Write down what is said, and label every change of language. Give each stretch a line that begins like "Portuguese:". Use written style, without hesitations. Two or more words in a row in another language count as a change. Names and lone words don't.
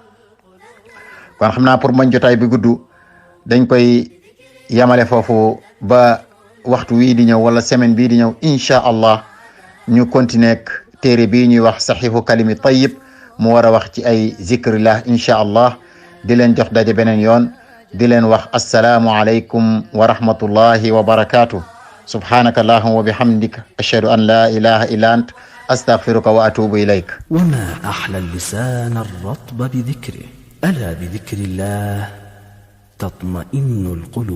Wolof: kon xam naa pour bañ jotaay bi gudd dañ koy yamale foofu ba waxtu wii di ñëw wala semaine bii di ñëw
Arabic: إن شاء الله
Wolof: ñu continuer ak téere bii ñuy wax saxiixu kalimi tayyib mu war a wax ci ay zikrillah
Arabic: إن شاء الله.
Wolof: di leen jox daje beneen yoon, di leen wax
Arabic: السلام عليكم ورحمة الله وبركاته. سبحانك اللهم وبحمدك أشهد أن لا إله إلا أنت أستغفرك وأتوب إليك. وما أحلى اللسان الرطب بذكره ألا بذكر الله تطمئن القلوب.